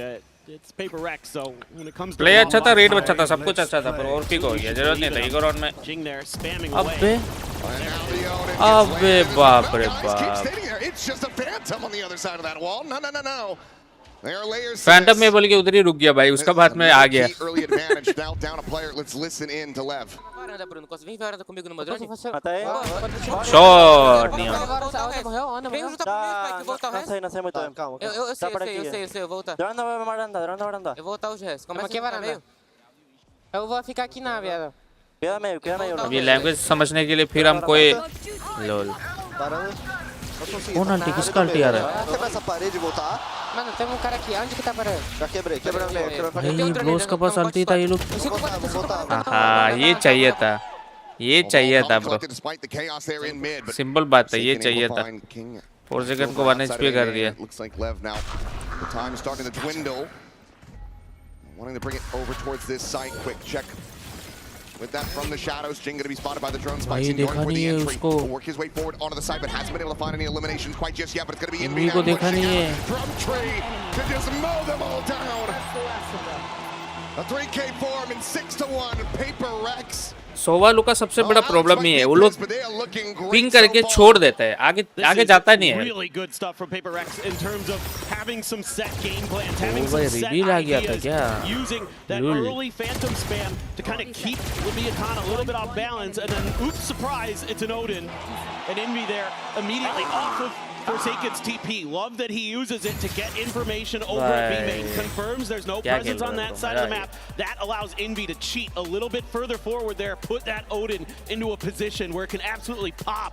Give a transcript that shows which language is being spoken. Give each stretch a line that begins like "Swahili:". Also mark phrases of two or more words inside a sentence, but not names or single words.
English: It's PaperX, so when it comes to
Hindi: Play अच्छा था, read अच्छा था, सब कुछ अच्छा था, पर overpick हो गया. जरूरत नहीं था.
English: ego round
Hindi: में.
English: Jing there spamming
Hindi: अबे
English: away.
Hindi: अबे बाप रे बाप.
English: It's just a phantom on the other side of that wall. No. There are layers.
Hindi: Phantom में बोल के उधर ही रुक गया भाई. उसका बात में आ गया.
English: Early advantage down a player. Let's listen in to Lev. Shot Neon.
Portuguese: Eu vou ficar aqui na viada.
Hindi: अब ये लैंग्वेज समझने के लिए फिर हम कोई लोल. कौन अल्टी किसका अल्टी आ रहा है?
Portuguese: Quebra essa parede e voltar. Mano, tem um cara aqui. Onde que tá parando? Já quebrei.
Hindi: भाई ब्रोस का पास अल्टी था ये लोग.
Portuguese: Vou voltar.
Hindi: हाँ ये चाहिए था. ये चाहिए था ब्रो.
English: Despite the chaos there in mid, but
Hindi: सिंपल बात है, ये चाहिए था. 4 सेकंड को 1 HP कर दिया.
English: Looks like Lev now. The time is starting to dwindle. Wanting to bring it over towards this site. Quick check. With that from the shadows, Jing going to be spotted by the drone. Spikes going for the entry. Will work his way forward onto the side, but hasn't been able to find any eliminations quite just yet. But it's going to be Envy now pushing out from tree to just mow them all down. A 3K form in 6-1. PaperX.
Hindi: सोवालू का सबसे बड़ा प्रॉब्लम ये है, वो लोग पिंग करके छोड़ देते हैं, आगे जाता नहीं है.
English: Really good stuff from PaperX in terms of having some set game plans, having
Hindi: भाई
English: some set
Hindi: रिवील आ गया था
English: ideas,
Hindi: क्या?
English: using that early phantom spam to kind of keep Leviathan a little bit off balance, and then oops, surprise, it's an Odin, and Envy there immediately off of Forsaken's TP. Love that he uses it to get information over at B main. Confirms there's no presence on that side of the map. That allows Envy to cheat a little bit further forward there, put that Odin into a position where it can absolutely pop.